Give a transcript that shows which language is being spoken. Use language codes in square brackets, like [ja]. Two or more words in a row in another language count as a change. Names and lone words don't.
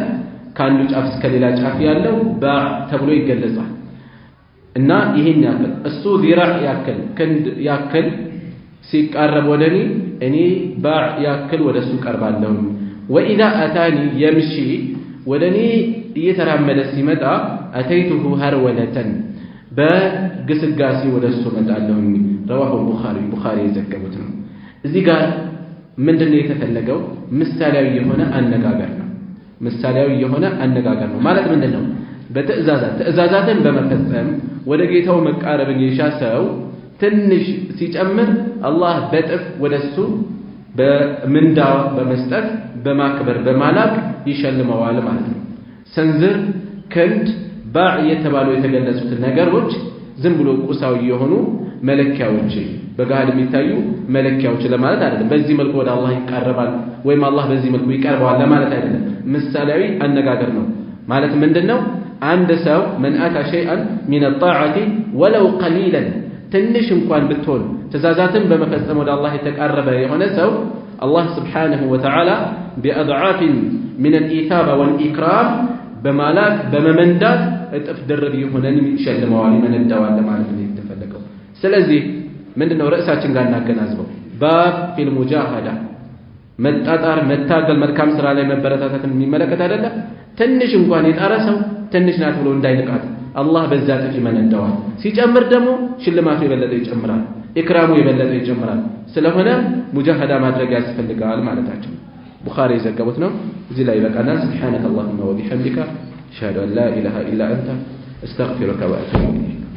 [am] ከአንዱ ጫፍ እስከ ሌላ ጫፍ ያለው ባዕ ተብሎ ይገለጻል እና ይሄን ያክል እሱ ዚራዕ ያክል ክንድ ያክል ሲቃረብ ወደኔ እኔ ባዕ ያክል ወደሱ ቀርባለሁ [ar] وإذا أتاني يمشي [am] ወደኔ እየተራመደ ሲመጣ [ar] أتيته هرولة [am] በግስጋሴ ወደሱ መጣለሁ [ar] رواه البخاري [am] የዘገቡት ነው እዚህ ጋር ምንድነው የተፈለገው ምሳሌያዊ የሆነ አነጋገር ነው ማለት ምንድነው በትእዛዛትን በመፈጸም ወደ ጌታው መቃረብን የሻሰው ትንሽ ሲጨምር አላህ በጥፍ ወደሱ በምንዳ በመስጠት በማክበር በማላክ ይሸልመዋል ማለት ነው ሰንዝር ክንድ ባዕ የተባሉ የተገለጹት ነገሮች ዝም ብሎ ቁሳዊ የሆኑ መለኪያዎች በጋድ የሚታዩ መለኪያዎች ለማለት አይደለም በዚህ መልኩ ወደ አላህ ይቀርባል ወይም አላህ በዚህ መልኩ ይቀርባል ለማለት አይደለም ምሳሌያዊ አነጋገር ነው ማለት ምንድነው አንድ ሰው [ar] من اتى شيئا من الطاعه ولو قليلا [am] ትንሽ እንኳን ብትሆን ተዛዛትን በመፈጸም ወደ አላህ የተቃረበ የሆነ ሰው አላህ [ar] سبحانه وتعالى بأضعاف من الإثابة والإكرام [am] በማላክ በመመንዳት እጥፍ ድርብ ይሆነን ይሸልመዋል ይመነዳዋል ለማለት ነው የተፈለገው ስለዚህ ምንድነው ርዕሳችን ጋር እናገናዝበው [ar] باب في المجاهدة [am] መጣጣር መታገል መልካም ስራ ላይ መበረታታትን የሚመለከት አይደለ ትንሽ እንኳን የጣረሰው ትንሽ ናት ብሎ እንዳይንቃት አላህ በዛ ጥፍ ይመነዳዋል ሲጨምር ደግሞ ሽልማቱ የበለጠ ይጨምራል ኢክራሙ የበለጠ ይጨምራል ስለሆነ ሙጃሃዳ ማድረግ ያስፈልጋል ማለታችን ቡኻሪ የዘገቡት ነው እዚህ ላይ በቃና [ar] سبحانك اللهم وبحمدك اشهد ان لا اله الا انت استغفرك واتوب اليك